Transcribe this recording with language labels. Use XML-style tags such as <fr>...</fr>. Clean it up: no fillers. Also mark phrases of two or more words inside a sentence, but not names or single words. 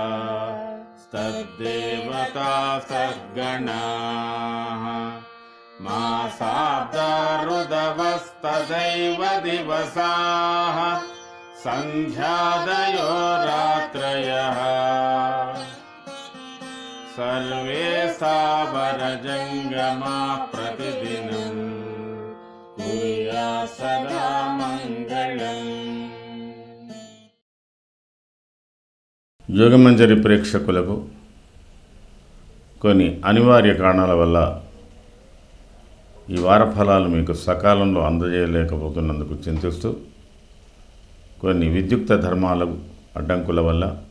<sa>तद्देवता सद्गणाः मासाब्दा ऋदवस्तदैव दिवसाः सन्ध्यादयो रात्रयः सर्वे सावरजङ्गमा प्रतिदिनं कुर्यात् सदा मङ्गलम्।</sa> <te>యోగమంజరి ప్రేక్షకులకు కొన్ని అనివార్య కారణాల వల్ల ఈ వార ఫలాలు మీకు సకాలంలో అందజేయలేకపోతున్నందుకు చింతిస్తూ కొన్ని విద్యుక్త ధర్మాల అడ్డంకుల వల్ల</te>